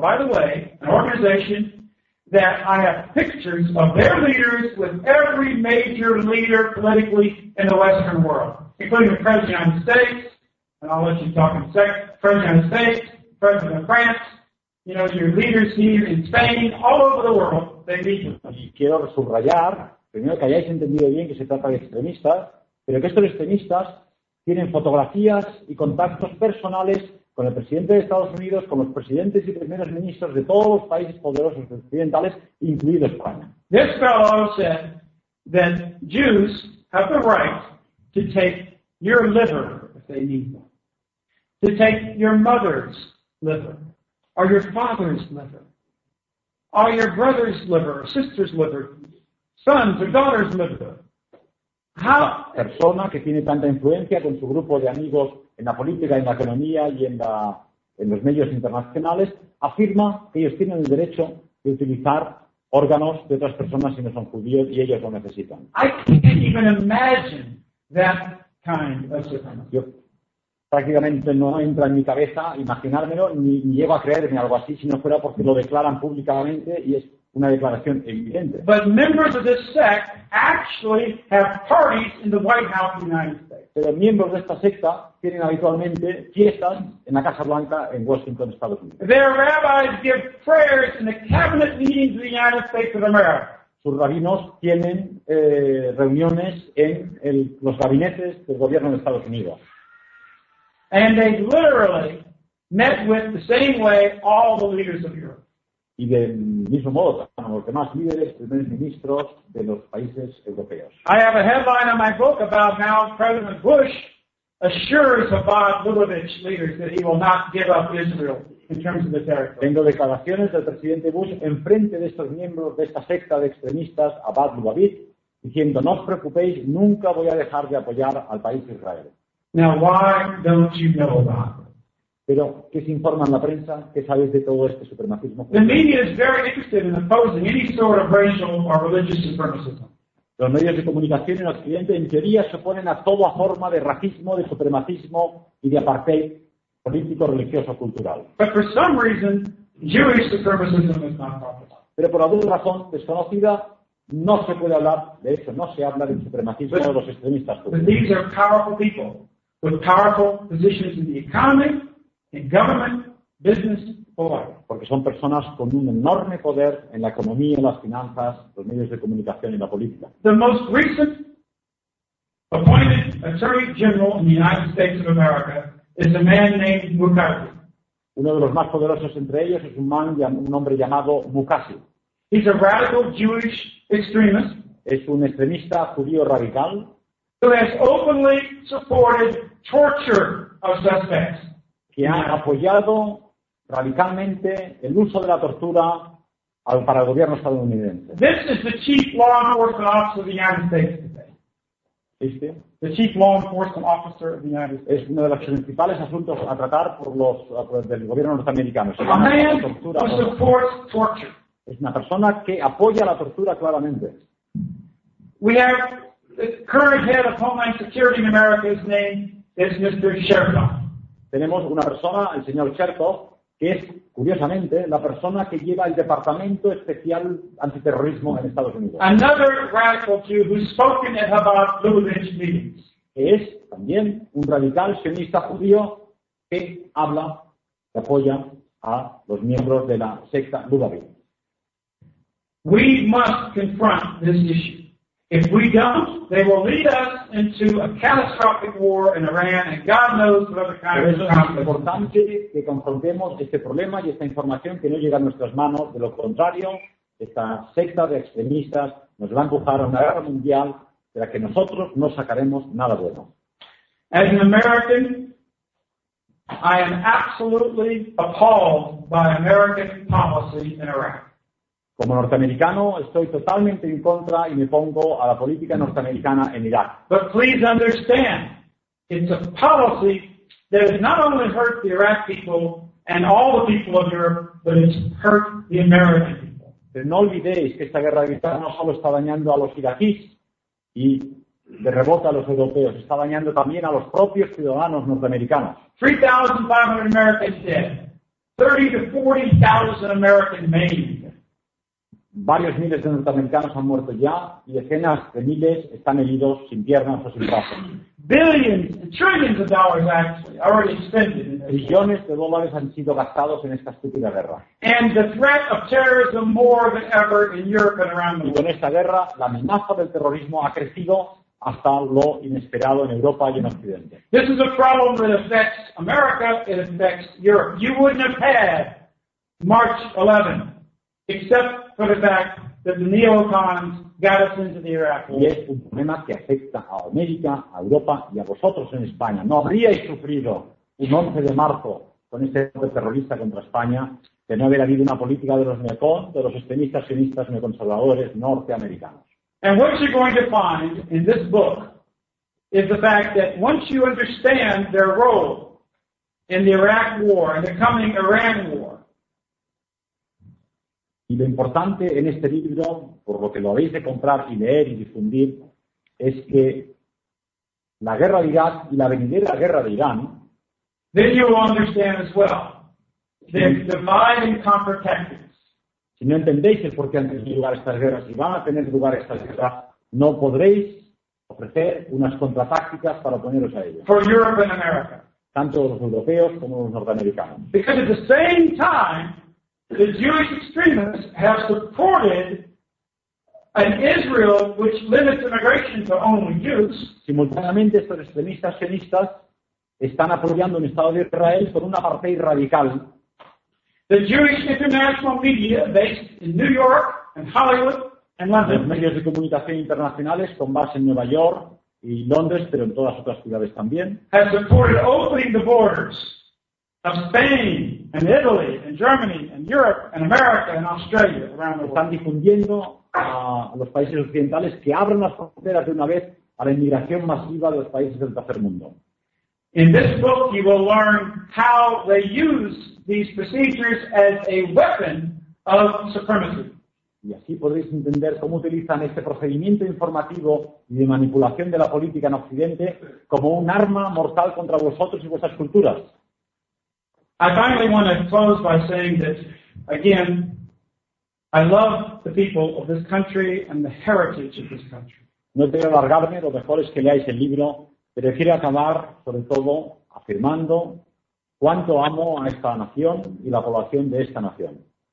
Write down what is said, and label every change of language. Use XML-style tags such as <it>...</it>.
<en>By the way, an organization that I have pictures of their leaders with every major leader politically in the Western world, including the President of the United States, and I'll let you talk in a second, President of the United States, President of France, you know, your leaders here in Spain, all over the world, they meet with</en> <es>you. Quiero subrayar. Primero, que hayáis entendido bien que se trata de extremistas, pero que estos extremistas tienen fotografías y contactos personales con el presidente de Estados Unidos, con los presidentes y primeros ministros de todos los países poderosos occidentales, incluido España.</es> <en>This fellow said that Jews have the right to take your liver if they need one, to take your mother's liver, or your father's liver, or your brother's liver, or sister's liver. Sons or daughters liver. How?</en> <es>Persona que tiene tanta influencia con su grupo de amigos en la política, en la economía y en los medios internacionales, afirma que ellos tienen el derecho de utilizar órganos de otras personas si no son judíos y ellos lo necesitan.</es> <en>I can't even imagine that kind of supremacy.</en> <es>Yo prácticamente no entra en mi cabeza imaginármelo, ni llego a creerme algo así si no fuera porque lo declaran públicamente y es una declaración evidente.</es> <en>But members of this sect actually have parties in the White House of the United States.</en> <es>Pero miembros de esta secta tienen habitualmente fiestas en la Casa Blanca en Washington, Estados Unidos.</es> <en>Their rabbis give prayers in the cabinet meetings of the United States of America.</en> <es>Sus rabinos tienen reuniones en los gabinetes del gobierno de Estados Unidos.</es> <en>And they literally met with the same way all the leaders of Europe.</en> <es>Y del mismo modo, tratan a los demás líderes, primeros ministros de los países europeos.</es> <en>I have a headline on my book about how President Bush assures Chabad Lubavitch leaders that he will not give up Israel in terms of the territory.</en> <es>Tengo declaraciones del presidente Bush en frente de estos miembros de esta secta de extremistas, Chabad Lubavitch, diciendo, no os preocupéis, nunca voy a dejar de apoyar al país de Israel.</es> <en>Now, why don't you know about it?</en> <es>Pero ¿qué se informa en la prensa? ¿Qué sabes de todo este supremacismo?</es> <en>The media is very interested in opposing any sort of racial or religious supremacism.</en> <es>Los medios de comunicación en Occidente, en teoría, se oponen a toda forma de racismo, de supremacismo y de apartheid político, religioso, cultural.</es> <en>But for some reason, Jewish supremacism is not popular.</en> <es>Pero por alguna razón desconocida, no se puede hablar de eso, no se habla del supremacismo de los extremistas judíos.</es> <en>But these are powerful people with powerful positions in the economy, in government, business, or life.</en> <es>Porque son personas con un enorme poder en la economía, en las finanzas, los medios de comunicación y la política.</es> <en>The most recent appointed Attorney General in the United States of America is a man named Mukasey.</en> <es>Uno de los más poderosos entre ellos es un hombre llamado Mukasey.</es> <en>He's a radical Jewish extremist.</en> <es>Es un extremista judío radical.</es> <en>Who has openly supported torture of suspects.</en> <es>Que ha apoyado radicalmente el uso de la tortura para el gobierno estadounidense.</es> <en>This is the chief law enforcement officer of the United States today.</en> <es>¿Viste?</es> <en>The chief law enforcement officer of the United States.</en> <es>Es uno de los principales asuntos a tratar por el gobierno norteamericano.</es> <en>A man who supports torture.</en> <es>Es una persona que apoya la tortura claramente.</es> <en>We have the current head of Homeland Security in America, his name is Mr. Chertoff.</en> <es>Tenemos una persona, el señor Chertoff, que es, curiosamente, la persona que lleva el Departamento Especial Antiterrorismo en Estados Unidos.</es> <en>Another radical Jew who's spoken at Chabad Lubavitch meetings.</en> <es>Que es también un radical sionista judío que habla y apoya a los miembros de la secta Lubavitch.</es> <en>We must confront this issue. If we don't, they will lead us into a catastrophic war in Iran, and God knows what other kind of conflict.</en> <es>Es importante que confrontemos este problema y esta información que no llega a nuestras manos. De lo contrario, esta secta de extremistas nos va a empujar a una guerra mundial de la que nosotros no sacaremos nada bueno.</es> <en>As an American, I am absolutely appalled by American policy in Iraq.</en> <es>Como norteamericano, estoy totalmente en contra y me pongo a la política norteamericana en Irak.</es> <en>But please understand, it's a policy that has not only hurt the Iraq people and all the people of Europe, but it's hurt the American people.</en> <es>Pero no olvidéis que esta guerra militar no solo está dañando a los iraquíes y de rebote a los europeos, está dañando también a los propios ciudadanos norteamericanos.</es> <en>3,500 Americans dead. 30,000 to 40,000 Americans maimed.</en> <es>Varios miles de norteamericanos han muerto ya y decenas de miles están heridos sin piernas o sin brazos.</es> <en>Billions, trillions of dollars actually already spent in this.</en> <es>Billones de dólares han sido gastados en esta estúpida guerra.</es> <en>And the threat of terrorism more than ever in Europe and around the world.</en> <es>Y con esta guerra, la amenaza del terrorismo ha crecido hasta lo inesperado en Europa y en Occidente.</es> <en>This is a problem that affects America, it affects Europe. You wouldn't have had March 11th. Except for the fact that the neocons got us into the Iraq war.</en> <es>Y es un problema que afecta a América, a Europa y a vosotros en España. No habríais sufrido un 11 de marzo con este grupo terrorista contra España que no hubiera habido una política de los neocons, de los extremistas sionistas neoconservadores norteamericanos.</es> <en>And what you're going to find in this book is the fact that once you understand their role in the Iraq war and the coming Iran war,</en> <es>y lo importante en este libro, por lo que lo habéis de comprar y leer y difundir, es que la guerra de Irak y la venidera guerra de Irán,</es> <en>then you will understand as well the divide and conquer tactics.</en> <es>Si no entendéis el por qué han tenido lugar estas guerras y van a tener lugar estas guerras, no podréis ofrecer unas contratácticas para oponeros a ellas.</es> <en>For Europe and America.</en> <es>Tanto los europeos como los norteamericanos.</es> <en>Because at the same time, the Jewish extremists have supported an Israel which limits immigration to only Jews.</en> <es>Simultáneamente, estos extremistas sionistas están apoyando un Estado de Israel con una parte radical.</es> <en>The Jewish international media based in New York and Hollywood and London.</en> <es>Los medios de comunicación internacionales con base en Nueva York y Londres, pero en todas las otras ciudades también.</es> <en>Have supported opening the borders of Spain and Italy and Germany and Europe and America and Australia around the world.</en> <es>Están difundiendo a los países occidentales que abran las fronteras de una vez a la inmigración masiva de los países del tercer mundo.</es> <en>In this book, you will learn how they use these procedures as a weapon of supremacy.</en> <es>Y así podréis entender cómo utilizan este procedimiento informativo y de manipulación de la política en Occidente como un arma mortal contra vosotros y vuestras culturas.</es> <en>I finally want to close by saying that, again, I love the people of this country and the heritage of this country.</en> <es>No quiero alargarme, lo mejor es que leáis el libro, pero quiero acabar, sobre todo, afirmando cuánto amo a esta nación y la población de esta nación.</es>